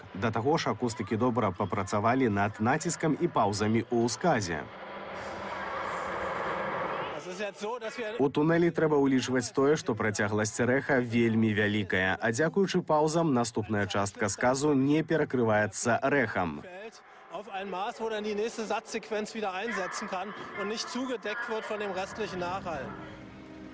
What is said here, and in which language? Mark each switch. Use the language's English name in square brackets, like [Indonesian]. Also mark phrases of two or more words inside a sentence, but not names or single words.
[Belarusian] Да таго ж акустыкі добра папрацавалі над націскам і паўзамі ў сказе. У тунэлі трэба ўлічваць тое, што працягласць рэха вельмі вялікая, а дзякуючы паўзам наступная частка сказу не перакрываецца рэхам. [German] Auf ein Maß, wo dann die nächste Satzsequenz wieder einsetzen kann und nicht zugedeckt wird von dem restlichen Nachhall.